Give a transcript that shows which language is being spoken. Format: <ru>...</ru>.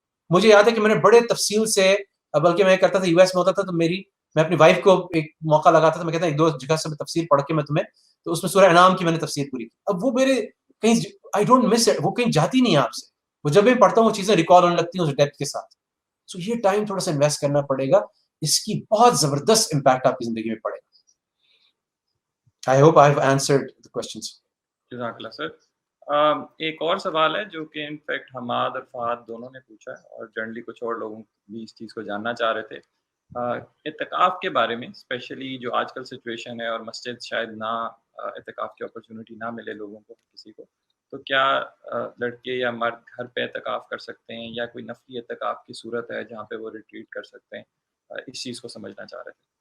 <ur>مجھے یاد ہے کہ میں نے بڑے تفصیل سے, بلکہ میں کرتا تھا US میں ہوتا تھا تو میں اپنی وائف کو ایک موقع لگاتا تھا, میں کہتا 1-2 جگہ سے میں تفسیر پڑھ کے میں تمہیں, تو اس میں سورہ انعام کی میں نے تفسیر پوری کی. اب وہ میرے کہیں</ur> <en>I don't miss it,</en> <ur>وہ کہیں جاتی نہیں ہے آپ سے, وہ جب بھی پڑھتا ہوں وہ چیزیں ریکال ہونے لگتی ہیں اس ڈیپتھ کے ساتھ. سو یہ ٹائم تھوڑا سا انویسٹ کرنا پڑے گا, اس کی بہت زبردست امپیکٹ آپ کی زندگی میں پڑے گا.</ur> <en>I hope I've answered the questions.</en> <ur>جزاک اللہ سر. ایک اور سوال ہے جو کہ انفیکٹ حماد اور فہد دونوں نے پوچھا ہے, اور جنرلی کچھ اور لوگوں بھی اس چیز کو جاننا چاہ رہے تھے. اعتکاف کے بارے میں, اسپیشلی جو آج کل سچویشن ہے اور مسجد شاید نہ اعتکاف کی اپرچونیٹی نہ ملے لوگوں کو, کسی کو, تو کیا لڑکے یا مرد گھر پہ اعتکاف کر سکتے ہیں, یا کوئی نفلی اعتکاف کی صورت ہے جہاں پہ وہ ریٹریٹ کر سکتے ہیں؟ اس چیز کو سمجھنا چاہ رہے تھے.</ur>